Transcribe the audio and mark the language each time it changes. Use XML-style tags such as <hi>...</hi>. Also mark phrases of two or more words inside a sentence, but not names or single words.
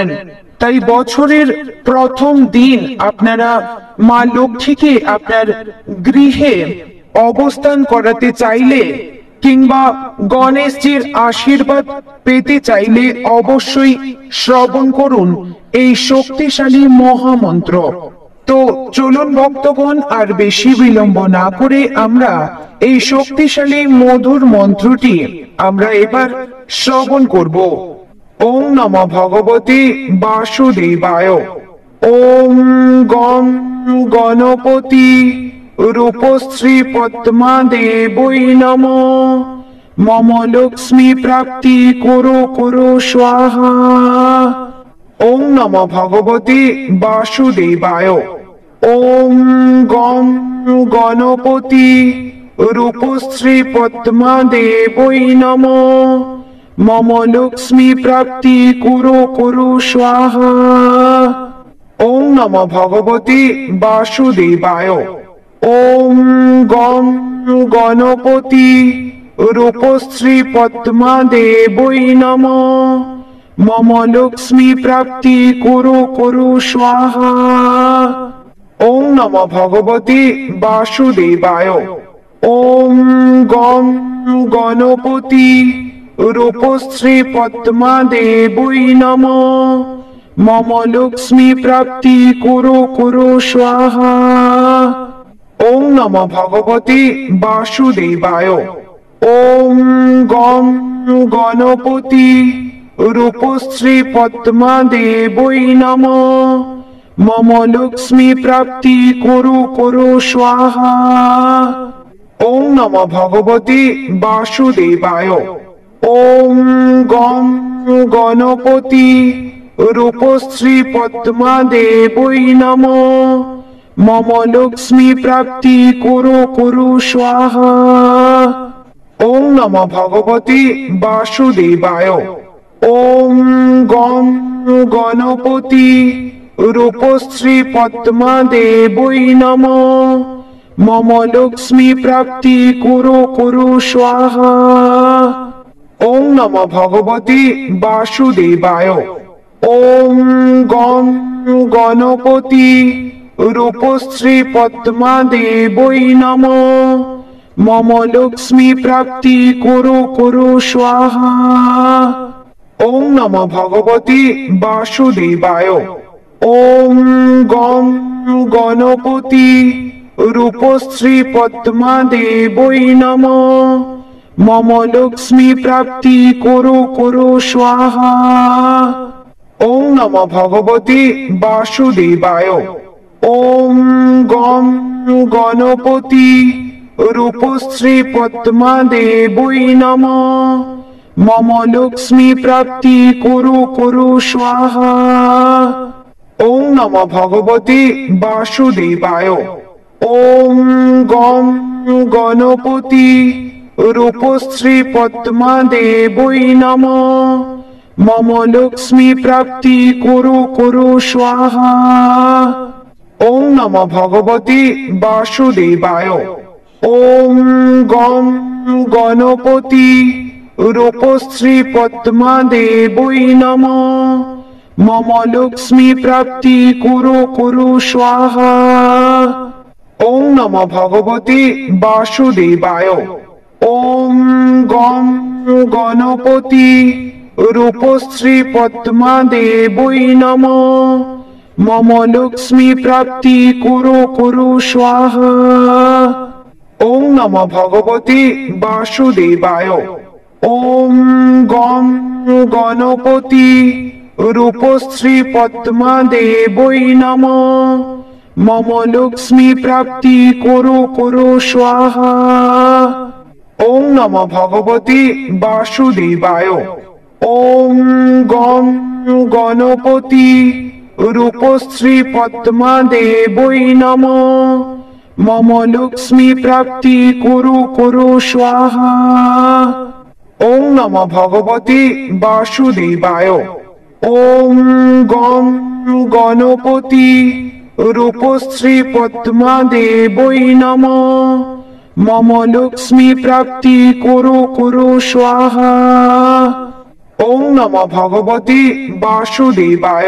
<bn>তাই বছরের প্রথম দিন আপনারা মা লক্ষ্মীকে আপনার গৃহে অবস্থান করাতে চাইলে কিংবা গণেশজির আশীর্বাদ পেতে চাইলে অবশ্যই শ্রবণ করুন এই শক্তিশালী মহামন্ত্র। তো চলুন ভক্তগণ, আর বেশি বিলম্ব না করে আমরা এই শক্তিশালী মধুর মন্ত্রটি আমরা এবার শ্রবণ করব।</bn> <sa>ওম নমঃ ভগবতে বাসুদেবায়। ওম গং গণপতি রূপশ্রী পদ্মা দেবৈ নমঃ। মম লক্ষ্মী প্রাপ্তি কুরু কুরু স্বাহা। ওম নমঃ ভগবতে বাসুদেবায়। ওম গং গণপতি রূপশ্রী পদ্মা দেবৈ নমঃ। মম লক্ষ্মী প্রাপ্তি কুরু কুরু স্বাহা। ওম নমঃ ভগবতে বাসুদেবায়। ওম গং গণপতি রূপশ্রী পদ্মা দেবৈ নমঃ। মম লক্ষ্মী প্রাপ্তি কুরু কুরু স্বাহা। ওম নমঃ ভগবতে বাসুদেবায়। ওম গং গণপতি রূপশ্রী পদ্মা দেবৈ নমঃ। মম লক্ষ্মী প্রাপ্তি কুরু কুরু স্বাহা। ওম নমঃ ভগবতে বাসুদেবায়। ওম গং গণপতি রূপশ্রী পদ্মা দেবৈ নমঃ। মম লক্ষ্মী প্রাপ্তি কুরু কুরু স্বাহা। ওম নমঃ ভগবতে বাসুদেবায়। ওম গং গণপতি রূপশ্রী পদ্মা দেবৈ নমঃ। মম লক্ষ্মী প্রাপ্তি কুরু কুরু স্বাহা। ওম নমঃ ভগবতে বাসুদেবায়। ওম গং গণপতি রূপশ্রী পদ্মা দেবৈ নমঃ। মম লক্ষ্মী প্রাপ্তি কুরু কুরু স্বাহা। ওম নমঃ ভগবতে বাসুদেবায়। ওম গং গণপতি রূপশ্রী পদ্মা দেবৈ নমঃ। মম লক্ষ্মী প্রাপ্তি কুরু কুরু স্বাহা। ওম নমঃ ভগবতে বাসুদেবায়। ওম গং গণপতি রূপশ্রী পদ্মা দেবৈ নমঃ। মম লক্ষ্মী প্রাপ্তি কুরু কুরু স্বাহা। ওম নমঃ ভগবতে বাসুদেবায়। ওম গং গণপতি রূপশ্রী পদ্মা দেবৈ নমঃ। মম লক্ষ্মী প্রাপ্তি কুরু কুরু স্বাহা। ওম নমঃ ভগবতে বাসুদেবায়। ওম গং গণপতি রূপশ্রী পদ্মা দেবৈ নমঃ। মম লক্ষ্মী প্রাপ্তি কুরু কুরু স্বাহা। ওম নমঃ ভগবতে বাসুদেবায়। ওম গম গণপতি রূপশ্রী পদ্মা দেবৈ নমঃ। মম লক্ষ্মী প্রাপ্তি কুরু কুরু স্বাহা। ওম নমঃ ভগবতে বাসুদেবায়। ওম গম গণপতি রূপশ্রী পদ্মা দেবৈ নমঃ। মম লক্ষ্মী প্রাপ্তি কুরু কুরু স্বাহা। ওম নমঃ ভগবতে বাসুদেবায়। ওম গম গণপতি রূপশ্রী পদ্মা দেবৈ নমঃ। মম লক্ষ্মী প্রাপ্তি কুরু কুরু স্বাহা। ওম নমঃ ভগবতে বাসুদেবায়। ওম গম গণপতি রূপশ্রী পদ্মা দেবৈ নমঃ। মম লক্ষ্মী প্রাপ্তি কুরু কুরু স্বাহা। ওম নমঃ ভগবতে বাসুদেবায়। ওম গম গণপতি রূপশ্রী পদ্মা দেবৈ নমঃ। মম লক্ষ্মী প্রাপ্তি কুরু কুরু স্বাহা। ওম নমঃ ভগবতে বাসুদেবায়।</sa>